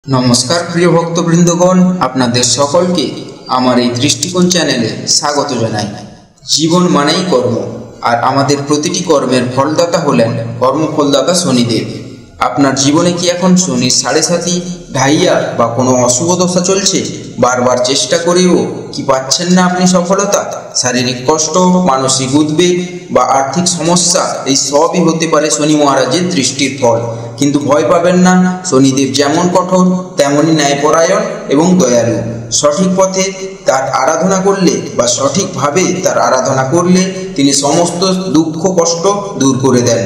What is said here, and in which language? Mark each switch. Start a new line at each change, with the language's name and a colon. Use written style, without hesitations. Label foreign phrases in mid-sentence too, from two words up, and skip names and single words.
Bangla: নমস্কার প্রিয় ভক্তবৃন্দগণ আপনাদের সকলকে আমার এই দৃষ্টিকোণ চ্যানেলে স্বাগত জানাই। জীবন মানেই কর্ম আর আমাদের প্রতিটি কর্মের ফলদাতা হলেন কর্মফলদাতা শনিদেব। আপনার জীবনে কি এখন শনির সাড়ে সাতি ঢাইয়া বা কোনো অশুভ দশা চলছে? বার বার চেষ্টা করেও কি পাচ্ছেন না আপনি সফলতা? শারীরিক কষ্ট, মানসিক উদ্বেগ বা আর্থিক সমস্যা এই সবই হতে পারে শনি মহারাজের দৃষ্টির ফল। কিন্তু ভয় পাবেন না, শনিদেব যেমন কঠোর তেমনি ন্যায়পরায়ণ এবং দয়ালু। সঠিক পথে তার আরাধনা করলে বা সঠিকভাবে তার আরাধনা করলে তিনি সমস্ত দুঃখ কষ্ট দূর করে দেন।